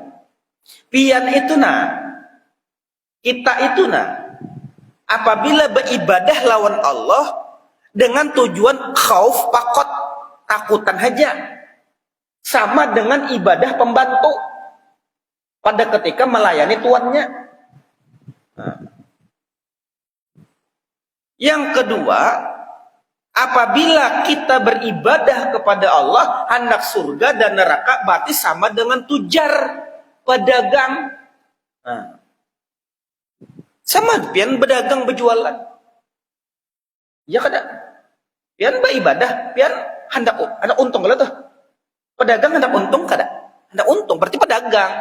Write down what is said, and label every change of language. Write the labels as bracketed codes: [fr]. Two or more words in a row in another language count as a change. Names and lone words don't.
[bjn] Pian itu kita itu apabila beribadah lawan Allah dengan tujuan [ar] khauf faqat, [bjn] takutan saja, sama dengan ibadah pembantu pada ketika melayani tuannya. Nah. [id] Yang kedua, Apabila kita beribadah kepada Allah, hendak surga dan neraka, berarti sama dengan tujar, pedagang. [bjn] Nah, sama pian berdagang berjualan. Ya kada. Pian beribadah, pian hendak untung kalau tuh. Pedagang hendak untung kada? Hendak untung, berarti pedagang.